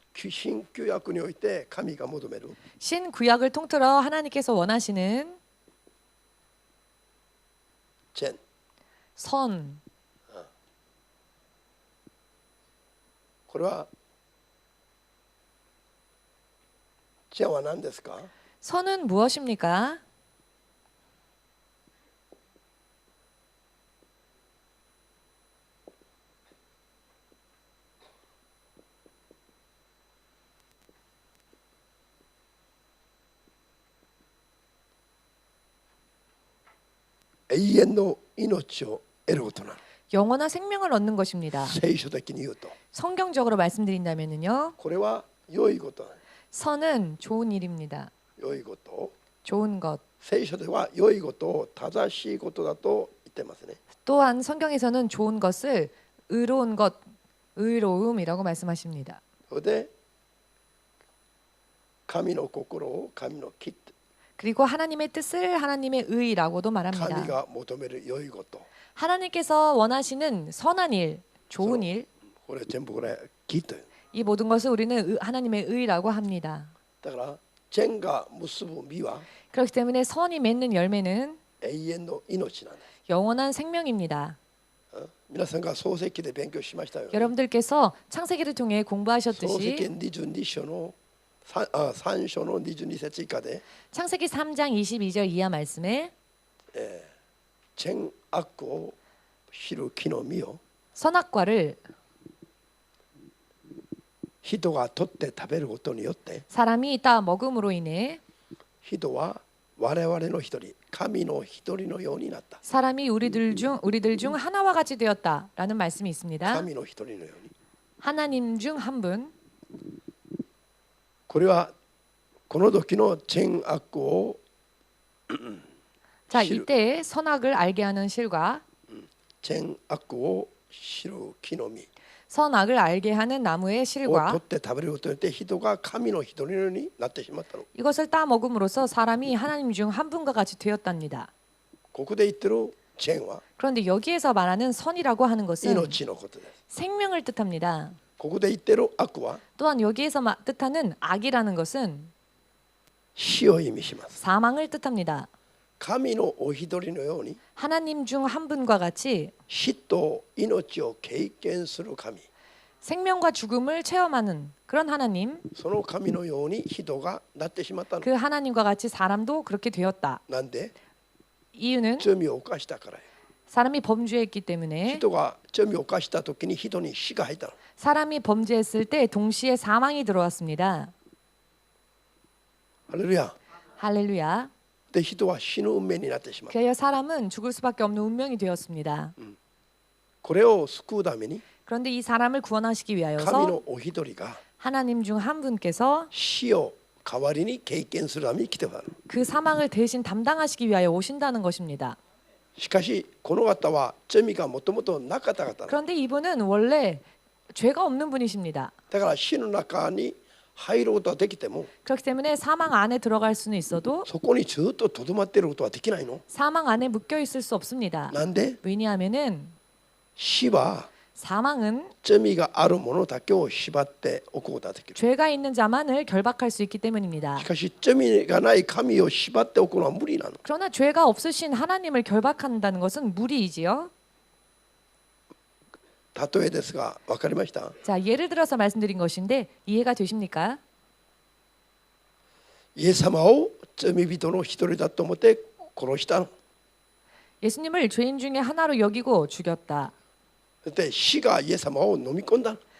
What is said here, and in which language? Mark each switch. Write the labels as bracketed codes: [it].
[ja] 新旧約において神が求める [ko] 신구약을 통틀어 하나님께서 원하시는 [ja] 善 [ko] 선, [ja] これは善は何ですか？ [ko] 선은 무엇입니까? [ja] 永遠の命を得ることなの。 [ko] 영원한 생명을 얻는 것입니다. [ja] 聖書的に言うと [ko] 성경적으로 말씀드린다면요, [ja] これは良いことなの。 [ko] 선은 좋은 일입니다. [ja] 良いこと、 [ko] 좋은 것. [ja] 聖書では良いことを正しいことだと言ってますね。 [ko] 또한 성경에서는 좋은 것을 의로운 것, 의로움이라고 말씀하십니다. [ja] それで神の心を神の義、 [ko] 그리고 하나님의 뜻을 하나님의 의라고도 [ja] 神 [ko] 말합니다. [ja] が求める良いこと、 [ko] 하나님께서 원하시는 선한 일, 좋은 일, [ja] これ全部これ義という。 [ko] 이 모든 것을 우리는 하나님의 의라고 합니다. [ja] だから善が結ぶ実は [ko] 그렇기 때문에 선이 맺는 열매는 [ja] 永遠の命なんです。 [ko] 영원한 생명입니다. [ja] 皆さんが創世記で勉強しましたよ。 [ko] 여러분들께서 창세기를 통해 [ja] 創世記 [ko] 공부하셨듯이 [ja] 22章の3章の22節以下で [ko] 창세기 3장 22절 이하 말씀에 [ja] 善悪を知る木の実を [ko] 선악과를 [ja] 人が取って食べることによって [ko] 사람이 따 먹음으로 인해 [ja] 人は我々の一人、神の一人のようになった。 [ko] 사람이 우리들 중 하나와 같이 되었다라는 말씀이 있습니다. [ja] 神の一人のように。 [ko] 하나님 중 한 분. [ja] これはこの時の善悪を [ko] 자, 이때 선악을 알게 하는 실과 [ja] 善悪を知る木の実 [ko] 선악을 알게 하는 나무의 [ja] を取 [ko] 실과 [ja] って食べることによって人が神の一人のようになってしまったの。 [ko] 이것을 따 먹음으로써 사람이 하나님 중 한 분과 같이 되었답니다. [ja] ここで言ってる善は [ko] 그런데 여기에서 말하는 선이라고 하는 것은 [ja] 命のことです。 [ko] 생명을 뜻합니다. [ja] ここで言ってる悪は [ko] 또한 여기에서 뜻하는 악이라는 것은 [ja] 死を意味します。 [ko] 사망을 뜻합니다. [ja] 神のお一人のように [ko] 하나님 중 한 분과 같이 [ja] 死と命を経験する神、 [ko] 생명과 죽음을 체험하는 그런 하나님, [ja] その神のように人がなってしまったの。 [ko] 그 하나님과 같이 사람도 그렇게 되었다. [ja] なんで [ko] 이유는 [ja] 罪を犯したからよ。 [ko] 사람이 범죄했기 때문에 [ja] 人が罪を犯した時に人に死が入ったの。 [ko] 사람이 범죄했을 때 동시에 사망이 들어왔습니다. [ja] ハレルヤ。 [ko] 할렐루야. [ja] で人は死ぬ運命になってしまった。 [ko] 그래야 사람은 죽을 수밖에 없는 운명이 되었습니다. [ja] これを救うために [ko] 그런데 이 사람을 구원하시기 [ja] 神 [ko] 위하여서 [ja] のお一人が [ko] 하나님 중 한 분께서 [ja] 死を代わりに経験するために来てくださる。 [ko] 그 사망을 대신 담당하시기 위하여 오신다는 것입니다. [ja] しかしこの方は罪がもともとなかった方。 [ko] 그런데 이분은 원래 죄가 없는 분이십니다. [ja] だから死の中に入ることはできても [ko] 그렇기 때문에 사망 안에 들어갈 수는 있어도 [ja] そこにずっととどまっていることはできないの。 [ko] 사망 안에 묶여 있을 수 없습니다. [ja] なんで [ko] 왜냐하면은 [ja] 死は [ko] 사망은 [ja] 罪があるものだけを縛っておくことができる。 [ko] 죄가 있는 자만을 결박할 수 있기 때문입니다. [ja] しかし罪がない神を縛っておくのは無理なの。 [ko] 그러나 죄가 없으신 하나님을 결박한다는 것은 무리이지요. [ja] 例えですが分かりました？ [ko] 자, 예를 들어서 말씀드린 것인데 이해가 되십니까? [ja] イエス様を罪人の一人だと思って殺したの。 [ko] 예수님을 죄인 중에 하나로 여기고 죽였다. [ja] そして死がイエス様を飲み込んだの。